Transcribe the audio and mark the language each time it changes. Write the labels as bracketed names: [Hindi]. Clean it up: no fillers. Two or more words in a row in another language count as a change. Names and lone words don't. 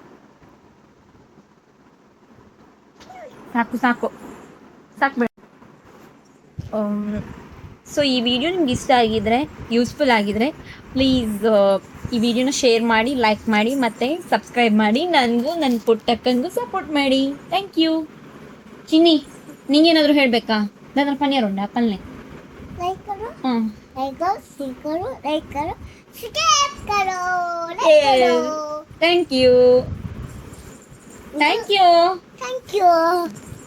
[Kannada] ಸಾಕು ಸಾಕು ಸಾಕು ಬೇಡ. ಸೊ ಈ ವಿಡಿಯೋ ನಿಮ್ಗೆ ಇಷ್ಟ ಆಗಿದ್ರೆ, ಯೂಸ್ಫುಲ್ ಆಗಿದ್ರೆ ಪ್ಲೀಸ್ ಈ ವಿಡಿಯೋನ ಶೇರ್ ಮಾಡಿ, ಲೈಕ್ ಮಾಡಿ ಮತ್ತು ಸಬ್ಸ್ಕ್ರೈಬ್ ಮಾಡಿ. ನನಗೂ ನನ್ನ ಪುಟ್ಟಕ್ಕಂಗೂ ಸಪೋರ್ಟ್ ಮಾಡಿ. [English] thank you. [Kannada] ಚಿನ್ನಿ ನಿಂಗೇನಾದರೂ ಹೇಳಬೇಕಾ? दादा पनीर उंडा पल्ले [Hindi] लाइक करो, हां लाइक करो, शेयर करो, लाइक करो, सब्सक्राइब करो, [English] thank you thank you thank you.